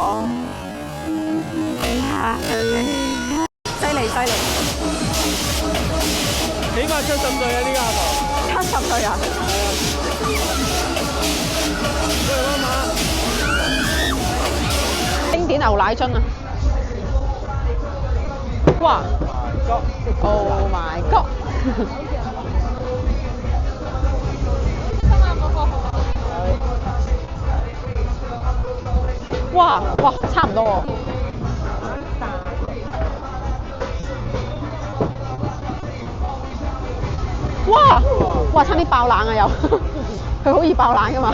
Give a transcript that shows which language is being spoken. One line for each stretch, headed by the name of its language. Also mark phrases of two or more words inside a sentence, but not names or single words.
Cantonese: 犀利！起碼70歲啊！呢個阿婆。 70歲啊！經典牛奶樽啊！
English: 哇 ！Oh my god！
Cantonese: 哇，差唔多喎。哇，差啲爆冷啊又，佢好易爆冷噶嘛。